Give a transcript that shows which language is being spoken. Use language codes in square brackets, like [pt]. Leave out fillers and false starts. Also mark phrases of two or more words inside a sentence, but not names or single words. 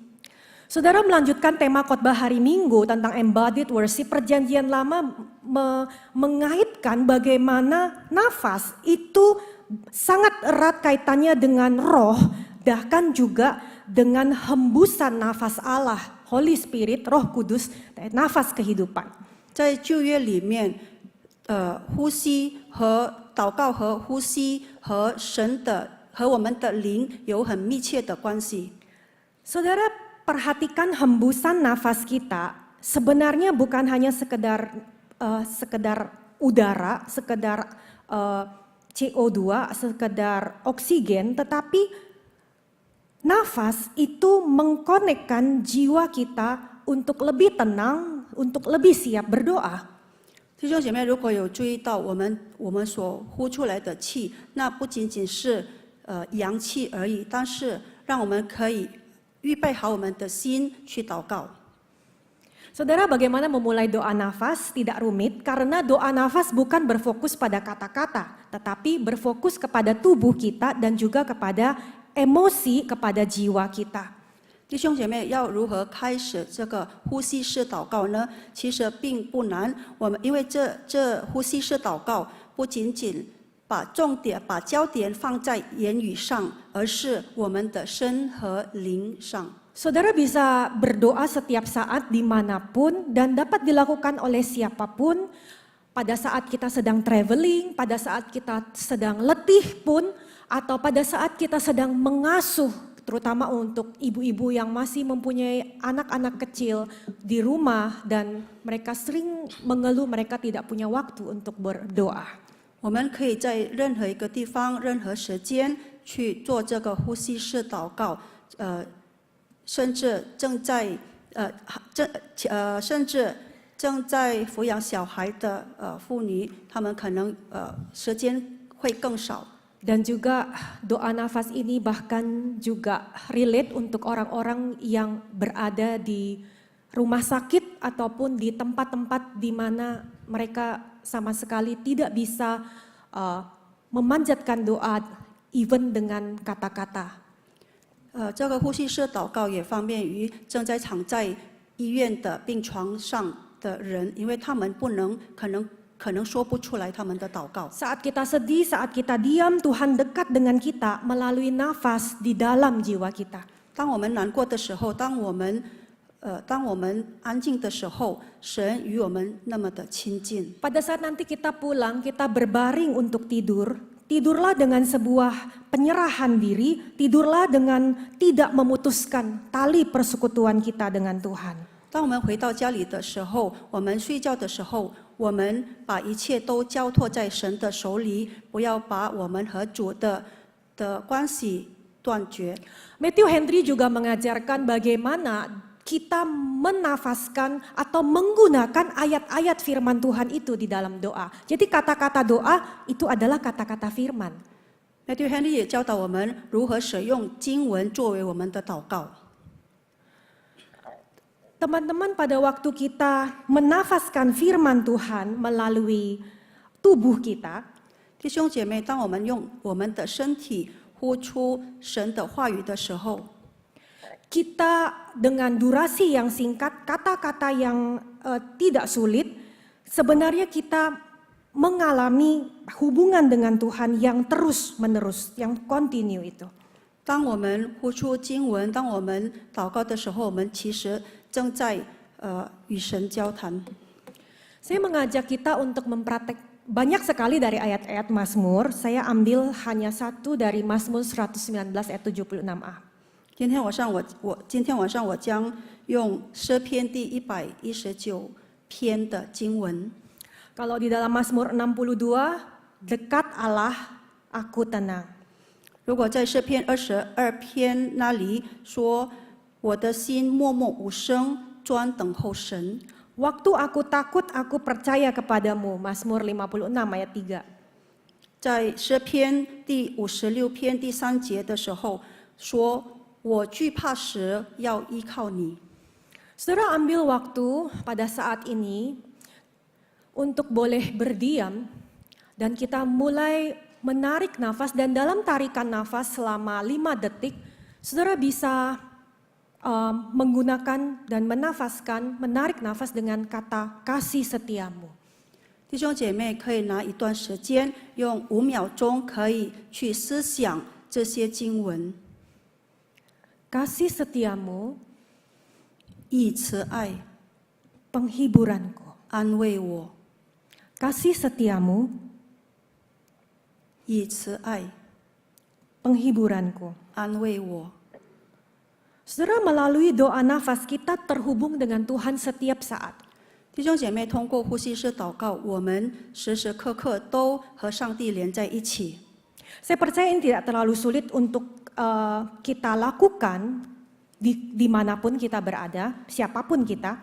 [id] Saudara melanjutkan tema khotbah hari Minggu tentang [en] embodied worship. [id] Perjanjian Lama mengaitkan bagaimana nafas itu sangat erat kaitannya dengan roh, bahkan juga dengan hembusan nafas Allah, [en] Holy Spirit, [id] Roh Kudus, nafas kehidupan. [zh] 在旧约里面，呼吸和祷告和呼吸和我们的灵有很密切的关系。 [id] Saudara perhatikan hembusan nafas kita sebenarnya bukan hanya sekedar udara, sekedar CO2, sekedar oksigen, tetapi nafas itu mengkonekkan jiwa kita untuk lebih tenang, untuk lebih siap berdoa. [zh] 弟兄姐妹，如果有注意到我们所呼出来的气，那不仅仅是阳气而已，但是让我们可以预备好我们的心去祷告。 [id] Saudara, bagaimana memulai doa nafas? Tidak rumit, karena doa nafas bukan berfokus pada kata-kata, tetapi berfokus kepada tubuh kita dan juga kepada emosi, kepada jiwa kita. [zh] 弟兄姐妹，要如何开始这个呼吸式祷告呢？其实并不难。因为这呼吸式祷告不仅仅把焦点放在言语上，而是我们的身和灵上。 [id] Saudara bisa berdoa setiap saat dimanapun dan dapat dilakukan oleh siapapun. Pada saat kita sedang traveling, pada saat kita sedang letih pun, atau pada saat kita sedang mengasuh, terutama untuk ibu-ibu yang masih mempunyai anak-anak kecil di rumah dan mereka sering mengeluh mereka tidak punya waktu untuk berdoa. [zh] 我们可以在任何一个地方、任何时间去做这个呼吸式祷告，甚至正在抚养小孩的妇女，她们可能时间会更少。 [id] Dan juga doa nafas ini bahkan juga relate untuk orang-orang yang berada di rumah sakit ataupun di tempat-tempat di mana mereka sama sekali tidak bisa memanjatkan doa even dengan kata-kata. [zh] 这个呼吸式祷告也方便于正在躺在医院的病床上的人，因为他们可能说不出来他们的祷告。 [id] Saat kita sedih, saat kita diam, Tuhan dekat dengan kita melalui nafas di dalam jiwa kita. [zh] 当我们难过的时候，当我们安静的时候，神与我们那么的亲近。 [id] Pada saat nanti kita pulang, kita berbaring untuk tidur, tidurlah dengan sebuah penyerahan diri, tidurlah dengan tidak memutuskan tali persekutuan kita dengan Tuhan. [zh] 当我们回到家里的时候，我们睡觉的时候，我们把一切都交托在神的手里，不要把我们和主的关系断绝。 [id] Matthew Henry juga mengajarkan bagaimana kita menafaskan atau menggunakan ayat-ayat firman Tuhan itu di dalam doa. Jadi kata-kata doa itu adalah kata-kata firman. [zh] Matthew Henry 也教导我们如何使用经文作为我们的祷告。 [id] Teman-teman, pada waktu kita menafaskan firman Tuhan melalui tubuh kita, [zh] 弟兄姐妹，当我们用我们的身体呼出神的话语的时候， [id] kita dengan durasi yang singkat, kata-kata yang tidak sulit, sebenarnya kita mengalami hubungan dengan Tuhan yang terus-menerus, yang continue itu. [zh] 当我们呼出经文，当我们祷告的时候，我们其实正在与神交谈。 [id] Saya mengajak kita untuk mempraktek banyak sekali dari ayat-ayat Mazmur. Saya ambil hanya satu dari Mazmur 119 ayat 76a. [zh] 今天晚上我将用诗篇第119篇的经文。 [id] Kalau di dalam Mazmur 62, dekat Allah, aku tenang. [zh] 如果在诗篇22篇那里说，我的心默默无声，专等候神。 [id] Waktu aku takut, aku percaya kepadamu. Mazmur 56 ayat 3. [zh] 在诗篇第56篇第3节的时候说，我惧怕时要依靠你。 [id] Saudara ambil waktu pada saat ini untuk boleh berdiam dan kita mulai menarik nafas, dan dalam tarikan nafas selama 5 detik, saudara bisa menggunakan dan menafaskan, menarik nafas dengan kata kasih setiamu. [zh] 弟兄姐妹可以拿一段时间，用5秒钟可以去思想这些经文， [id] Kasih setiamu, [zh] 以慈爱 [id] penghiburanku. [zh] 安慰我， [id] Kasih setiamu, [zh] 以慈爱 [id] penghiburanku. [zh] 安慰我。 [id] Saudara, melalui doa nafas kita terhubung dengan Tuhan setiap saat. [zh] 弟兄姐妹，通过呼吸式祷告，我们时时刻刻都和上帝连在一起。 [id] Saya percaya ini tidak terlalu sulit untuk kita lakukan dimanapun kita berada, siapapun kita.